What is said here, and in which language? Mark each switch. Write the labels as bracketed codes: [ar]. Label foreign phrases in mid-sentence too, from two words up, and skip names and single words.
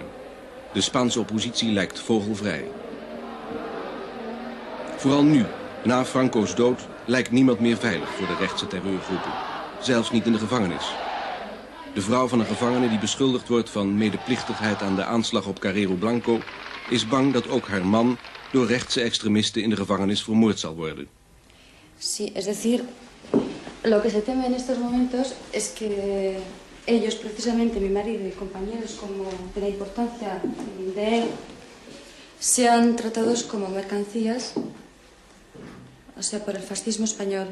[nl] De Spaanse oppositie lijkt vogelvrij. Vooral nu, na Franco's dood, lijkt niemand meer veilig voor de rechtse terreurgroepen. Zelfs niet in de gevangenis. De vrouw van een gevangene die beschuldigd wordt van medeplichtigheid aan de aanslag op Carrero Blanco is bang dat ook haar man door rechtse extremisten in de gevangenis vermoord zal worden. [es] Sí, es decir, lo que se teme en estos momentos es que ellos, precisamente mi marido y compañeros como de la importancia de él, sean tratados como mercancías, o sea, por el fascismo español.